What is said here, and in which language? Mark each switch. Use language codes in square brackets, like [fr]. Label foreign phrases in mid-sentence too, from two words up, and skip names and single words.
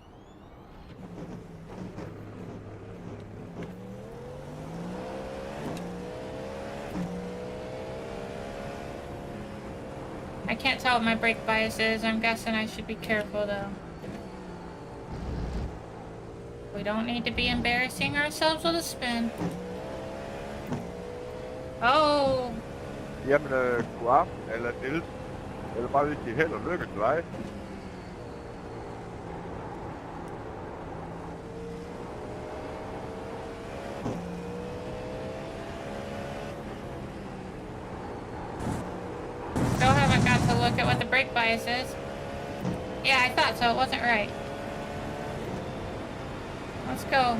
[en] I can't tell what my brake bias is. I'm guessing I should be careful though. We don't need to be embarrassing ourselves with a spin. Oh! [da] Jamen, god aften, eller Niels. Jeg vil bare lige sige held og lykke til dig. [en] Still haven't got to look at what the brake bias is. Yeah, I thought so. It wasn't right. Let's go.